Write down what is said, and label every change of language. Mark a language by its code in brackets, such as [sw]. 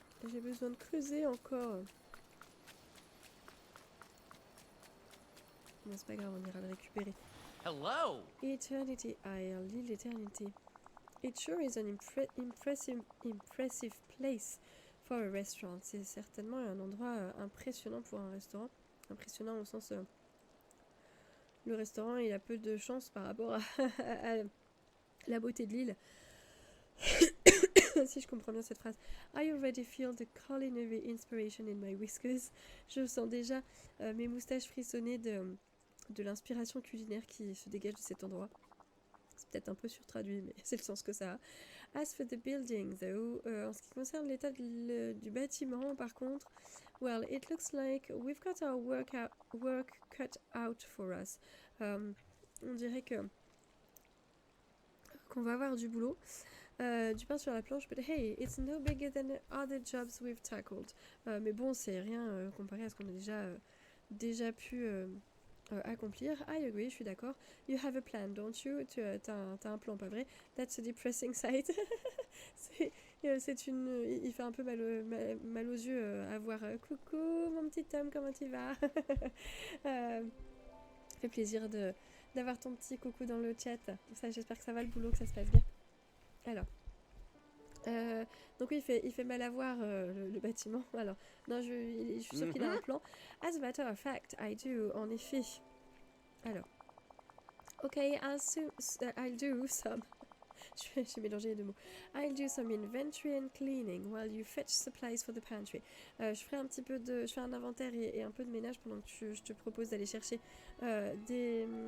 [fr] J'ai besoin de creuser encore. Bon, c'est pas grave, on ira le récupérer. [en] Hello. [fr] Eternity Isle, l'île d'éternité. [en] It sure is an impressive place for a restaurant. [fr] C'est certainement un endroit impressionnant pour un restaurant. Impressionnant au sens... le restaurant, il a peu de chance par rapport à la beauté de l'île. Si je comprends bien cette phrase. [en] I already feel the culinary inspiration in my whiskers. [fr] Je sens déjà mes moustaches frissonner de l'inspiration culinaire qui se dégage de cet endroit. C'est peut-être un peu surtraduit, mais c'est le sens que ça a. [en] As for the building, though, [fr] en ce qui concerne l'état du bâtiment, par contre, [en] well, it looks like we've got our work cut out for us. [fr] On dirait qu'on va avoir du boulot. Du pain sur la planche, [en] but hey, it's no bigger than other jobs we've tackled. [fr] Mais bon, c'est rien comparé à ce qu'on a déjà pu accomplir. [en] I agree, [fr] je suis d'accord. [en] You have a plan, don't you? [fr] T'as un plan, pas vrai? [en] That's a depressing sight. [fr] Il fait un peu mal aux yeux à voir. Coucou, mon petit Tom, comment tu vas? Ça fait plaisir d'avoir ton petit coucou dans le chat. Ça, j'espère que ça va le boulot, que ça se passe bien. Alors, donc oui, il fait mal à voir le bâtiment. Alors, non, je suis sûre qu'il a un plan. [en] As a matter of fact, I do, [fr] en effet. Alors, [en] ok, I'll do some. [fr] J'ai mélangé les deux mots. [en] I'll do some inventory and cleaning while you fetch supplies for the pantry. [fr] Je ferai un petit peu de... Je fais un inventaire et un peu de ménage pendant que je te propose d'aller chercher des...